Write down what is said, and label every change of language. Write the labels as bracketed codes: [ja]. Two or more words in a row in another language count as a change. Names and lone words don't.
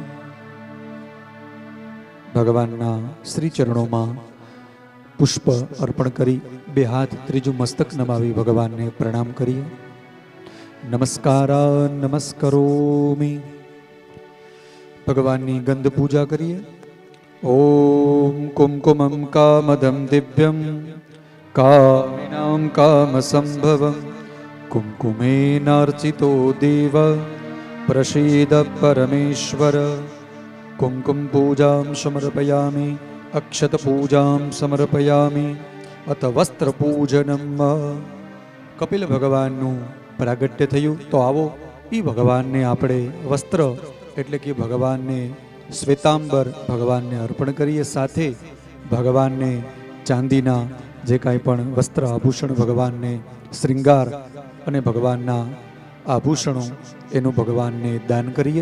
[gu] ભગવાનના શ્રી ચરણોમાં પુષ્પ અર્પણ કરી બે હાથ ત્રીજું મસ્તક નમાવી ભગવાનને પ્રણામ કરીએ. [sa] नमस्कारा नमस्करोमि. [gu] ભગવાનની ગંધ પૂજા કરીએ. [sa] ओम कुमकुमम कामदम दिव्यम कामिनाम काम संभवम कुङ्कुमेनार्चितो देव प्रसीद परमेश्वर कुङ्कुम पूजां समर्पयामि अक्षत पूजां समर्पयामि अथ वस्त्र पूजनम। [gu] કપિલ ભગવાનનું પ્રાગટ્ય થયું તો આવો એ ભગવાનને આપણે વસ્ત્ર એટલે કે ભગવાનને શ્વેતાંબર ભગવાનને અર્પણ કરીએ, સાથે ભગવાનને ચાંદીના જે કાંઈ પણ વસ્ત્ર આભૂષણ, ભગવાનને શ્રૃંગાર અને ભગવાનના આભૂષણો એનું ભગવાનને દાન કરીએ.